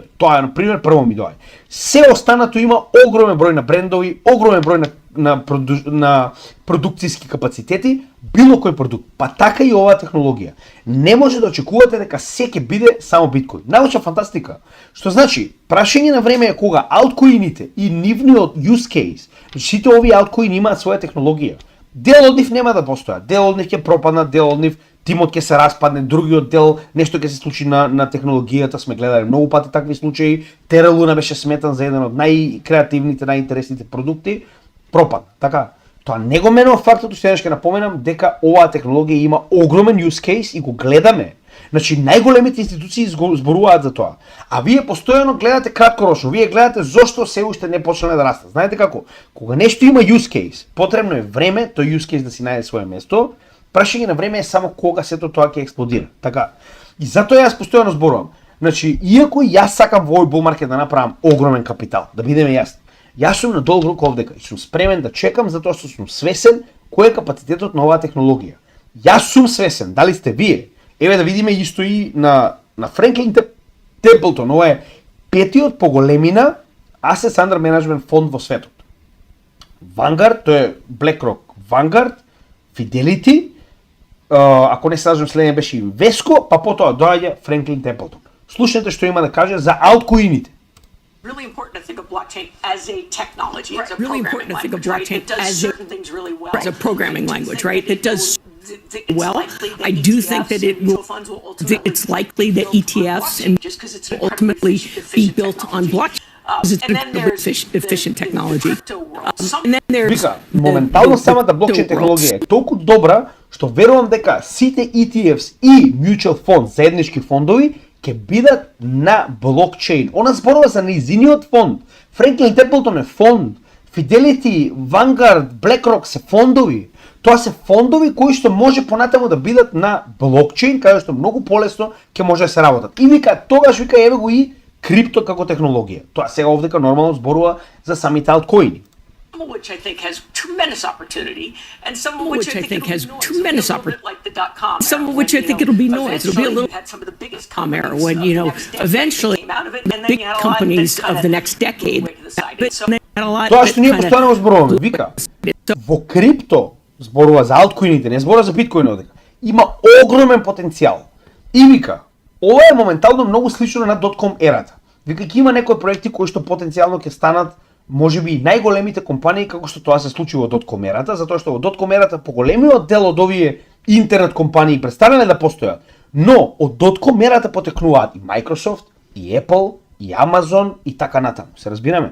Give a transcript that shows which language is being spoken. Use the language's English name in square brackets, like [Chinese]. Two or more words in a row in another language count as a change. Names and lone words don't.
[Macedonian] Тоа е, на пример, прво ми доаѓа. Се останато има огромен број на брендови, огромен број на продукцијски капацитети, било кој продукт, па така и оваа технологија. Не може да очекувате дека се ќе биде само биткоин. Научна фантастика. Што значи, прашање на време е кога алткоините и нивниот [English] use case, [Macedonian] сите овие алткоини имаат своја технологија. Дел од нив нема да постојат, дел од нив ќе пропаднат, дел од нив тимот ќе се распадне, другиот дел нешто ќе се случи на технологијата, сме гледали многу пати такви случаи. Terra Luna беше сметан за еден од најкреативните, најинтересните продукти, пропадна. Така, тоа не го менува фактот, што ќе напоменам дека оваа технологија има огромен [English] use case [Macedonian] и го гледаме. Значи, најголемите институции зборуваат за тоа. А вие постојано гледате краткорочно, вие гледате зошто се уште не почнале да растат. Знаете како? Кога нешто има [English] use case, [Macedonian] потребно е време тој [English] use case [Macedonian] да си најде свое место, прашање на време е само кога сето тоа ќе експлодира. Така. И затоа јас постојано зборувам. Значи, иако јас сакам во овој [English] bull market [Macedonian] да направам огромен капитал, да бидеме јасни, јас сум на долг рук овдека и сум спремен да чекам затоа што сум свесен кој е капацитетот на оваа технологија. Јас сум свесен, дали сте вие? Еве да видиме исто и на Франклин Темплтон, ова е петиот по големина [English] Assets Under Management [Macedonian] фонд во светот. Vanguard, тој е BlackRock, Vanguard, Fidelity, ако не се лажам следен беше Invesco, па потоа доаѓа Франклин Темплтон. Слушнете што има да каже за алткоините. [English] Really important to think of blockchain as a technology. It's a really programming important to think of language, blockchain right? It does as a- certain things really well. as a programming language, right? It does It's well. likely that I do ETFs think that it and mutual will- funds will ultimately it's likely that be built on ETFs blockchain and just 'cause it's will an ultimately incredibly be efficient built on technology. blockchain because it's And an then incredibly there's efficient the technology. crypto world. Some- And then there's [Macedonian] Вика, [English] the- [Macedonian] моментално [English] the [Macedonian] самата [English] crypto [Macedonian] блокчейн [English] world. [Macedonian] технологија е толку добра што верувам дека сите ETFs и [English] mutual fund, [Macedonian] заеднички фондови, ќе бидат на блокчейн. Она зборува за нејзиниот фонд. Франклин Темплтон е фонд. Fidelity, Vanguard, BlackRock се фондови. Тоа се фондови кои што може понатаму да бидат на блокчейн, каде што многу полесно ќе може да се работат. И вика, тогаш вика еве го и крипто како технологија. Тоа сега овдека нормално зборува за самите алткоини. [English] some of which I think has tremendous opportunity, and some of which I think has it'll be noise. tremendous It'll be a little bit like the dot-com Some era, of which when, I think it'll be noise. It'll be a eventually little you had some of the biggest com era companies when, of you the know, next decade eventually came out of it, and then big you had a lot companies that of kinda the next decade. moved away to the side. But So- then had a lot [Macedonian] Тоа [English] that [Macedonian] што ние [English] kinda- [Macedonian] постојано зборуваме, вика, во крипто зборува за алткоините, не зборува за биткоин одека. Има огромен потенцијал. И вика, ова е моментално многу слично на .com ерата. Вика, ќе има некои проекти кои што потенцијално ќе станат можеби и најголемите компании како што тоа се случи во .com ерата, затоа што во .com ерата поголемиот дел од овие интернет компании престанале да постојат, но од .com ерата потекнуваат и Microsoft, и Apple, и Amazon и така натаму. Се разбираме?